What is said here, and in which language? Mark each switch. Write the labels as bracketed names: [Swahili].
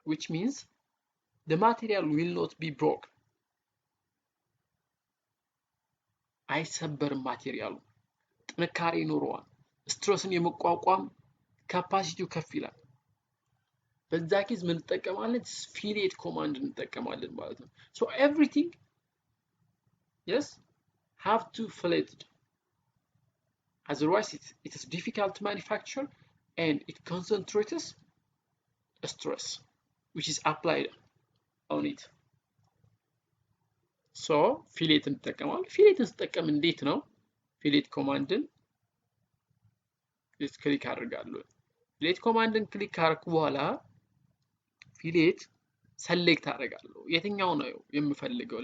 [Amharic] means the material will not be broken። አይሰበርም። ማቴሪያሉ ጥንካሬ ይኖረዋል። ስትረስን የመቋቋም ካፓሲቲው ከፍ ይላል። በዛ ኬዝ ምን እንጠቀማለን? [English] ፊሌት ኮማንድ እንጠቀማለን ማለት ነው። so everything yes have to fillet otherwise it is difficult to manufacture and it concentrates stress which is applied on it. [Amharic] so ፊሌት እንጠቀማለን። ፊሌትን ስጠቀም እንዴት ነው? ፊሌት ኮማንድን ክሊክ አድርጋለሁ። ፊሌት ኮማንድን ክሊክ ካደረኩ በኋላ ፊሌት ሰሌክት አደርጋለሁ። የትኛው ነው የምፈልገው?